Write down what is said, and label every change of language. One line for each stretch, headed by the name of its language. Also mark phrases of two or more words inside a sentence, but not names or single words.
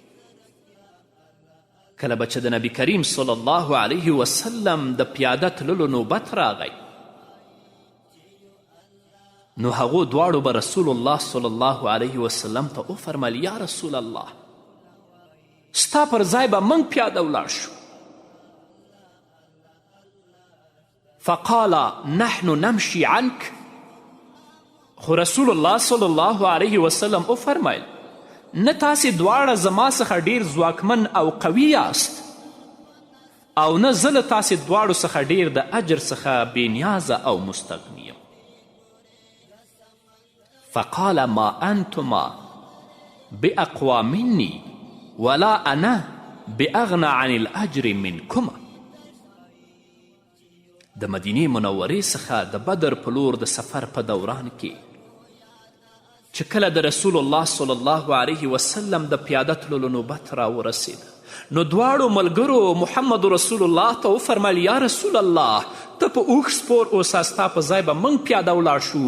Pashto: کله به چې د نبی کریم
Arabic: صلی الله علیه وسلم
Pashto: د پیاده تللو نوبت راغی، نو هغو دواړو به رسول الله
Arabic: صلی الله علیه وسلم
Pashto: ته وفرمیل
Arabic: یا رسول الله،
Pashto: ستا پر ځای به موږ پیاده ولاړ شو.
Arabic: فقال نحن نمشي عنك.
Pashto: خو رسول الله
Arabic: صلی الله علیه وسلم
Pashto: وفرمیل نه تاسې دواړه زما څخه ډیر ځواکمن او قوي یاست او نه زه له تاسې دواړو څخه ډیر د اجر څخه بېنیازه او مستغنی یم.
Arabic: فقال ما انتما باقوى مني ولا انا باغنى عن الاجر منكما.
Pashto: د مدینې منورې څخه د بدر په لور د سفر په دوران کې چې کله د رسول الله
Arabic: صلی الله علیه وسلم
Pashto: د پیاده تللو نوبت راورسېده، نو دواړو ملګرو محمد رسول الله ته وفرمیل
Arabic: یا رسول الله
Pashto: ته په اوښ سپور اوسه ستا په ځای به موږ پیاده ولاړ شو.